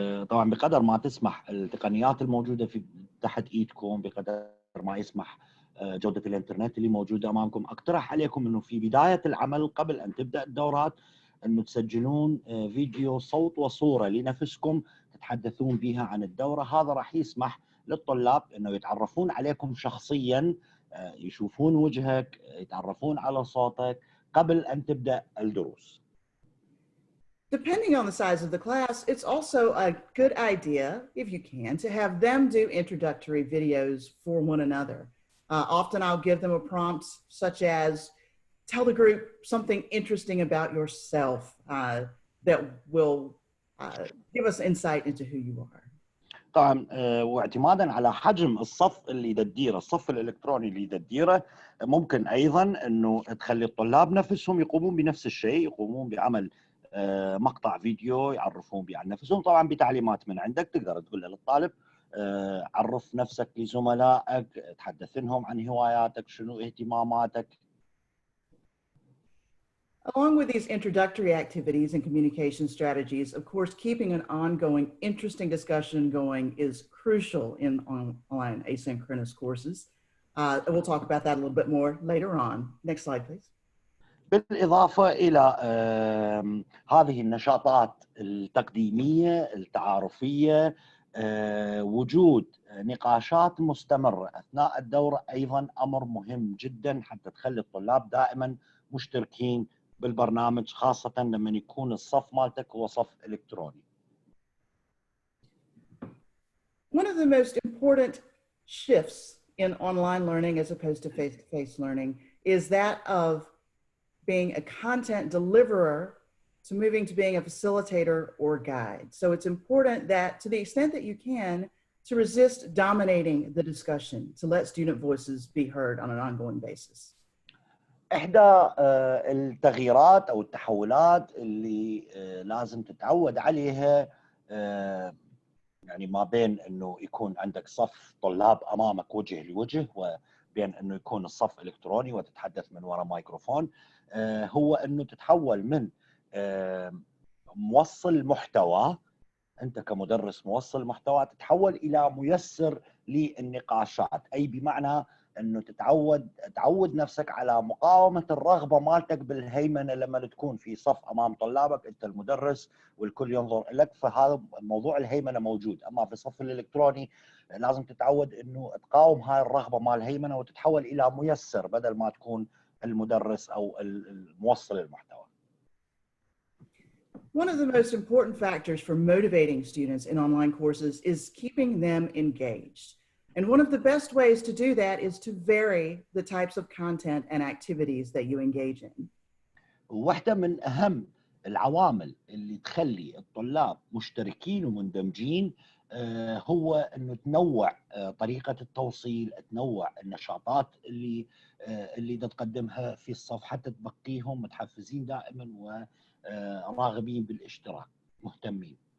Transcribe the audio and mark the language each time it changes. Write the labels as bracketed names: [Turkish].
[Arabic] طبعا بقدر ما تسمح التقنيات الموجودة تحت ايدكم، بقدر ما يسمح جودة الانترنت اللي موجودة امامكم، اقترح عليكم انه في بداية العمل قبل ان تبدأ الدورات انه تسجلون فيديو صوت وصورة لنفسكم تتحدثون بها عن الدورة. هذا راح يسمح للطلاب انه يتعرفون عليكم شخصيا، يشوفون وجهك، يتعرفون على صوتك قبل ان تبدأ الدروس. [English] Depending on the size of the class, it's also a good idea, if you can, to have them do introductory videos for one another. Often I'll give them a prompt such as, tell the group something interesting about yourself that will give us insight into who you are. [Arabic] طبعا واعتمادا على حجم الصف اللي تديره، الصف الالكتروني اللي تديره، ممكن ايضا انه تخلي الطلاب نفسهم يقومون بنفس الشيء، يقومون بعمل مقطع فيديو يعرفون به عن نفسهم، طبعا بتعليمات من عندك. تقدر تقول للطالب عرف نفسك لزملائك، تحدثنهم عن هواياتك، شنو اهتماماتك. [English] Along with these introductory activities and communication strategies, of course, keeping an ongoing, interesting discussion going is crucial in online asynchronous courses. We'll talk about that a little bit more later on. Next slide, please. [Arabic] بالإضافة إلى هذه النشاطات التقديمية التعارفية، وجود نقاشات مستمرة أثناء الدورة أيضا أمر مهم جدا حتى تخلي الطلاب دائما مشتركين بالبرنامج، خاصة لما يكون الصف مالتك هو صف إلكتروني. [English] One of the most important shifts in online learning as opposed to face-to-face learning is that of being a content deliverer to moving to being a facilitator or guide. So it's important that, to the extent that you can, to resist dominating the discussion, to let student voices be heard on an ongoing basis. [Arabic] إحدى التغييرات أو التحولات اللي لازم تتعود عليها، يعني ما بين أنه يكون عندك صف طلاب أمامك وجه لوجه بين انه يكون الصف الكتروني وتتحدث من وراء ميكروفون، هو انه تتحول من موصل محتوى، انت كمدرس موصل محتوى، تتحول الى ميسر للنقاشات، اي بمعنى انه تعود نفسك على مقاومه الرغبه مالتك بالهيمنه لما تكون في صف امام طلابك انت المدرس والكل ينظر لك، فهذا موضوع الهيمنه موجود. اما في الصف الالكتروني لازم تتعود انه تقاوم هاي الرغبه مال الهيمنه وتتحول الى ميسر بدل ما تكون المدرس او الموصل المحتوى. [English] One of the most important factors for motivating students in online courses is keeping them engaged. And one of the best ways to do that is to vary the types of content and activities that you engage in. [Arabic] واحدة من أهم العوامل اللي تخلي الطلاب مشتركين ومندمجين هو أنه تنوع طريقة التوصيل، تنوع النشاطات اللي تقدمها في الصف حتى تبقيهم متحفزين دائما وراغبين بالاشتراك، مهتمين.